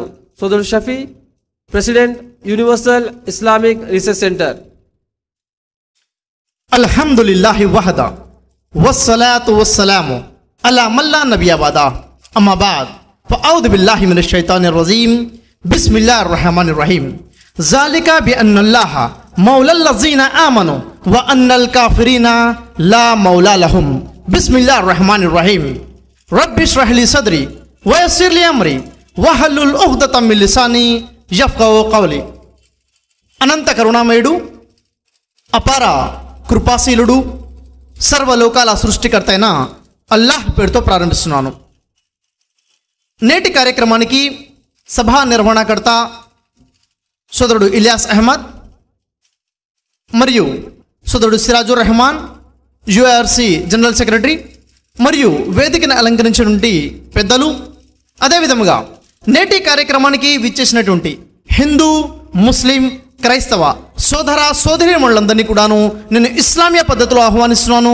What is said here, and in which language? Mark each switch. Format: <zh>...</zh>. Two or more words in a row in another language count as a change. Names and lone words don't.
<te>సోదరుడు షఫీ, ప్రెసిడెంట్, యూనివర్సల్ ఇస్లామిక్ రీసెర్చ్ సెంటర్.</te> <ar>الحمد لله وحده والصلاة والسلام على من لا نبي بعده أما بعد فأعوذ بالله من الشيطان الرجيم بسم الله الرحمن الرحيم ذلك بأن الله مولى الذين آمنوا وأن الكافرين لا مولى لهم بسم الله الرحمن الرحيم رب اشرح لي صدري ويسر لي أمري واحلل عقدة من لساني يفقهوا قولي.</ar> <te>అనంత కరుణామయుడు, అపార కృపాశీలుడు, సర్వలోకాల సృష్టికర్త అయిన అల్లాహ్ పేరుతో ప్రారంభిస్తున్నాను. నేటి కార్యక్రమానికి సభా నిర్వహణకర్త సోదరుడు ఇలియాస్ అహ్మద్ మరియు సోదరుడు సిరాజుర్ రెహమాన్, యూఆర్సి</te> <en>general secretary</en> <te>మరియు వేదికను అలంకరించినటువంటి పెద్దలు, అదేవిధంగా నేటి కార్యక్రమానికి విచ్చేసినటువంటి హిందూ, ముస్లిం, క్రైస్తవ సోదర సోదరీమణులందరినీ కూడాను నేను ఇస్లామియా పద్ధతిలో ఆహ్వానిస్తున్నాను.</te>